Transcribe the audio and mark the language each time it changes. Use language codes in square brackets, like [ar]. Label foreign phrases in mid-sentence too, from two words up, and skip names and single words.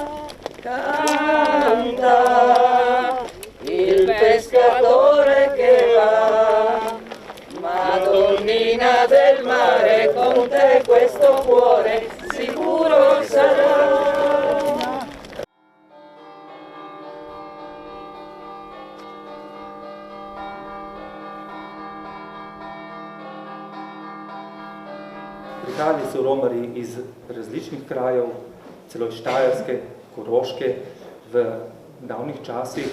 [it] Canta il pescatore che va, Madonnina del mare, con te questo cuore sicuro sarà. [sl] Prihajali so romarji iz različnih krajev, celo iz Štajerske, Koroške, v davnih časih.